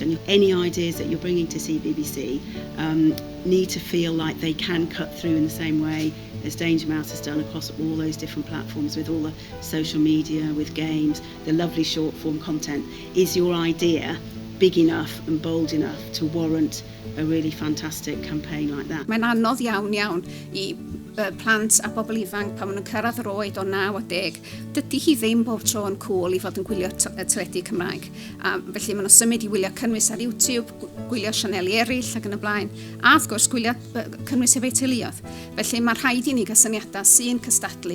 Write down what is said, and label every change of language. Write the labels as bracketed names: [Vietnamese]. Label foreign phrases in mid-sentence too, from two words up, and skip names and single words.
[English] And any ideas that you're bringing to CBBC need to feel like they can cut through in the same way as Danger Mouse has done across all those different platforms, with all the social media, with games, the lovely short form content. Is your idea big enough and bold enough to warrant a really fantastic campaign like that? [Welsh] Mae'n anodd iawn i plant a bobl ifanc pan maen nhw'n cyrraedd yr oed o 9 a 10. Dydy hi ddim bob tro yn cool i fod yn gwylio teledu Cymraeg. Felly maen nhw'n symud i wylio cynnwys ar YouTube, gwylio sianeli eraill ac yn y blaen. A wrth gwrs gwylio cynnwys efo'u teuluoedd. Felly mae rhaid i ni gael syniadau sy'n cystadlu.